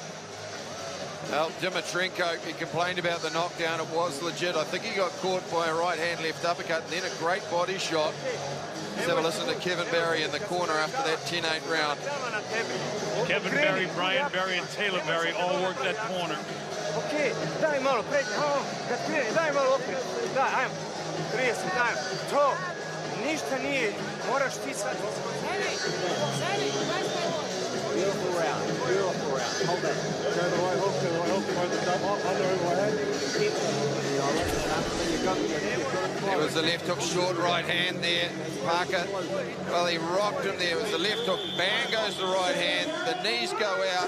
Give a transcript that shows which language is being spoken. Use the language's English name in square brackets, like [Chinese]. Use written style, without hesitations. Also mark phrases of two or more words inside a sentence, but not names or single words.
[English] Well, Dimitrenko, he complained about the knockdown. It was legit. I think he got caught by a right hand left uppercut and then a great body shot. Let's have a listen to Kevin Barry in the corner after that 10-8 round. Kevin Barry, Brian Barry, and Taylor Barry all worked that corner. [Croatian] Okay, daj malo, daj malo opet, daj, ajmo, 30, daj, to, ništa nije, moraš ti sad. [English] Beautiful round, hold that. Go the right hook, hold the top up, under overhead. There was the left hook, short right hand there, Parker. Well, he rocked him there. It was the left hook, bang goes the right hand, the knees go out.